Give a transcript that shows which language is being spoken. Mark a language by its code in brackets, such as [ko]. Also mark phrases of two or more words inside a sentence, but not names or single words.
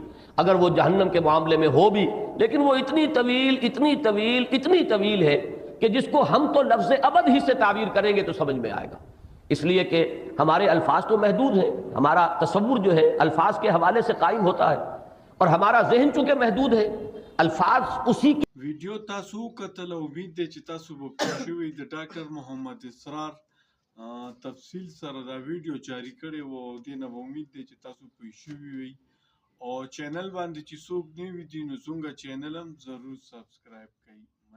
[ur] اگر وہ جہنم کے معاملے میں ہو بھی، لیکن وہ اتنی طویل اتنی طویل اتنی طویل ہے کہ جس کو ہم تو لفظ ابد ہی سے تعبیر کریں گے تو سمجھ میں آئے گا. اس لیے کہ ہمارے الفاظ تو محدود ہیں، ہمارا تصور جو ہے الفاظ کے حوالے سے قائم ہوتا ہے، اور ہمارا ذہن چونکہ محدود ہے، الفاظ اسی کی. [ps] ویډیو تاسو کتل، امید دی چې تاسو به پوه شوي د ډاکټر محمد اسرار تفصیل سره دا ویډیو جاری کړی و، او دې نه به امید دی چې تاسو پوه شوي وي. او چینل باندې چې څوک نوي دي نو زموږ چینل هم ضرور سبسکرایب کړئ.